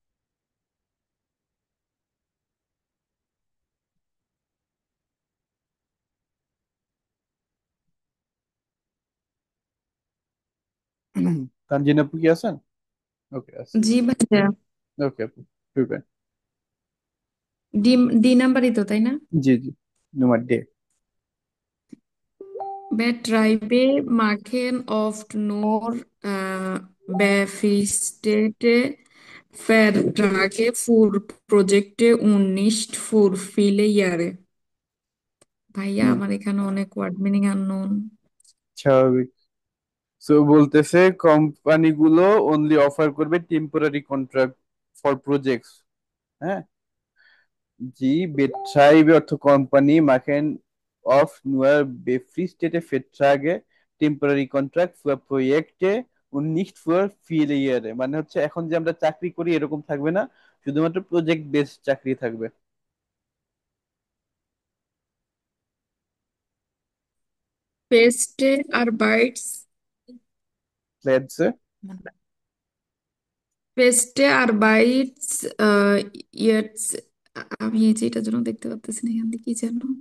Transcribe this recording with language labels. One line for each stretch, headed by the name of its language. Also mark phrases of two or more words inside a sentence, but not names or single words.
Bangla: তানজিন আপু কি আছেন? ওকে আছে। জি ভাইয়া, ওকে আপু শুরু করেন। ডি ডি নাম্বারই তো, তাই না? জি জি নম্বর ডে।
German: Betreibe machen oft nur befristete Verträge für Projekte und nicht für viele Jahre.
Bangla: ভাইয়া আমার এখানে অনেক
English: word meaning unknown.
Bangla: স্বাভাবিক। সো বলতেছে কোম্পানিগুলো অনলি অফার করবে
English: temporary contract for projects.
Bangla: হ্যাঁ জি betreibe অর্থ কোম্পানি
German: machen oft nur befristete Verträge
English: temporary contract
German: für Projekte und nicht für viele Jahre
Bangla: মানে হচ্ছে এখন যে আমরা চাকরি করি এরকম থাকবে না, শুধুমাত্র
English: project based
Bangla: চাকরি থাকবে।
German: Feste Arbeits Plätze Feste Arbeits jetzt
Bangla: আমি এই যে এটার জন্য দেখতে পাচ্তেছি না এখান থেকে কি যেন